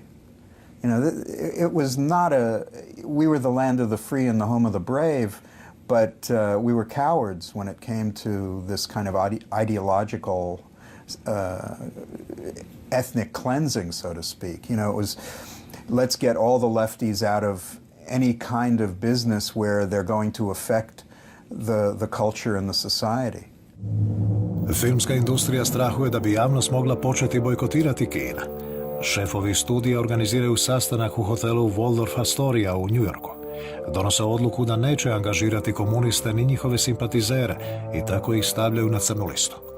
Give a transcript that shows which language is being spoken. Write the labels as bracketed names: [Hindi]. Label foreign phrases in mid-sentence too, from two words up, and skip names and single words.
[English] You know, it was not we were the land of the free and the home of the brave, but we were cowards when it came to this kind of ideological ethnic cleansing, so to speak. You know, it was, let's get all the lefties out of any kind of business where they're going to affect the culture and the society. [Croatian] Filmska industrija strahuje da bi javnost mogla početi bojkotirati Kina. Šefovi studija organiziraju sastanak u hotelu Waldorf Astoria u New Yorku. Donose odluku da neće angažirati komuniste ni njihove simpatizere i tako ih stavljaju na crnu listu.